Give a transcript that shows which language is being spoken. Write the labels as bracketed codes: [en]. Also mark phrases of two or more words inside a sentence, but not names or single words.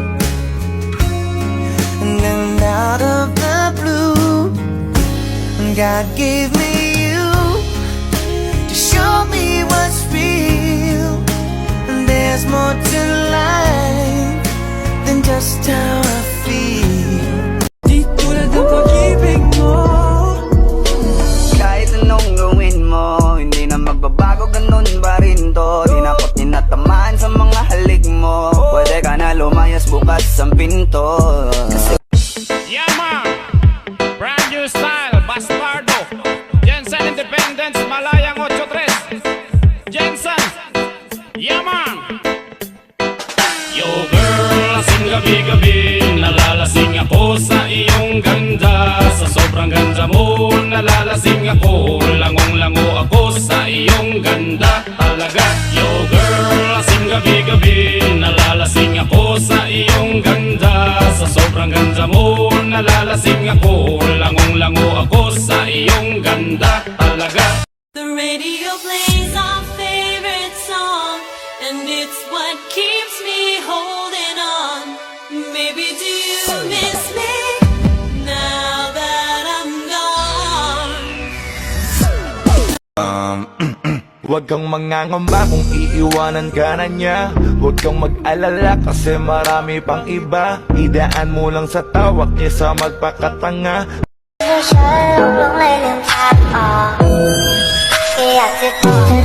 [en] And then out of the blue, God gave me you to show me what's real. And there's more to life than just how I feel. [tl] Di tulad ng pag-ibig mo. Kahit anong gawin mo, hindi na magbabago, ganun pa rin to. Di na ako tinatamaan sa mga halik mo. Pwede ka na lumayas, bukas ang pinto. [en] Yeah man, brand new style, Bastardo, Jensen Independence, Malayang 83, Jensen, yeah man. Yo girl, [tl] lasing gabi-gabi, nalalasing ako sa iyong ganda. Sa sobrang ganda mo, nalalasing ako, langong-lango ako sa iyong ganda talaga. [en] Yo girl, [tl] lasing gabi-gabi, nalalasing ako sa iyong ganda. sobrang ganda mo, nalalasing ako. Langong-lango ako sa iyong ganda talaga. [en] The radio plays our favorite song, and it's what keeps me holding on. Baby, do you miss me now that I'm gone? [tl] Huwag kang mangangamba kung iiwanan ka na niya. Huwag kang mag-alala kasi marami pang iba. Idaan mo lang sa tawak niya sa magpakatanga. [th] ให้ฉันลงไหลลืมภาพออกแค่อยากจะบอก